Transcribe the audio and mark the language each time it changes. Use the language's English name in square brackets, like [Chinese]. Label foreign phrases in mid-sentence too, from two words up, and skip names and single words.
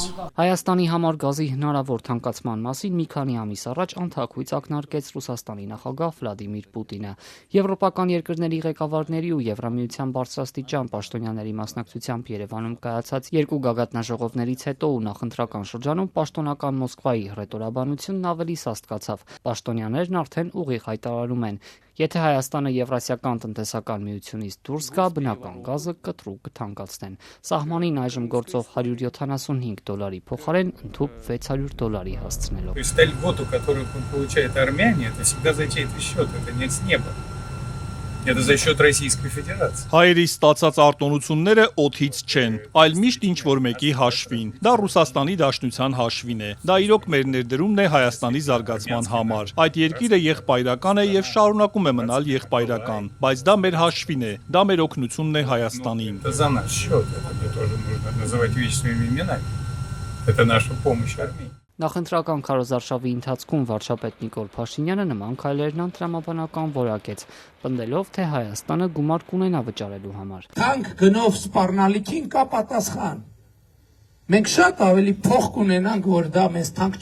[Armenian] Հայաստանի համար գազի հնարավոր թանկացման մասին մի քանի ամիս առաջ անթաքույց ակնարկեց Ռուսաստանի նախագահ Վլադիմիր Պուտինը։ Եվրոպական երկրների ղեկավարների ու Եվրամիության բարձրաստիճան պաշտոնյաների մասնակցությամբ Երևանում կայացած երկու գագաթնաժողովներից հետո ու նախընտրական շրջանում պաշտոնական Մոսկվայի հռետորաբանությունն ավելի սաստկացավ։ Պաշտոնյաներն արդեն ուղիղ հայտարարում են. եթե Հայաստանը Եվրասիական տնտեսական միությունից դուրս գա, բնական գազը կտրուկ կթանկացնեն։ Սահմանին այժմ գործող $175 փոխարեն ընդհուպ $600 հասցնելով։ [Russian] То есть та льготу, которую получает Армяне, это всегда за чей-то счет, это не с неба. Это за счет Российской Федерации. [Armenian] Հայերի ստացած արտոնությունները օդից չեն, այլ միշտ ինչ-որ մեկի հաշվին։ Դա Ռուսաստանի Դաշնության հաշվին է։ Դա իրոք մեր ներդրումն է Հայաստանի զարգացման համար։ Այդ երկիրը եղբայրական է եւ շարունակում է մնալ եղբայրական, բայց դա մեր հաշվին է, դա մեր օգնությունն է Հայաստանին։ [Russian] Это за наш счет, это тоже нужно называть вещи своими именами. Это наша помощь Армении. [Armenian] Նախընտրական քարոզարշավի ընթացքում վարչապետ Նիկոլ Փաշինյանը նման քայլերն անտրամաբանական որակեց, պնդելով, թե Հայաստանը գումար կունենա վճարելու համար։ Թանկ գնով սպառնալիքին կա պատասխան։ Մենք շատ ավելի փող կունենանք, որ դա մեզ թանկ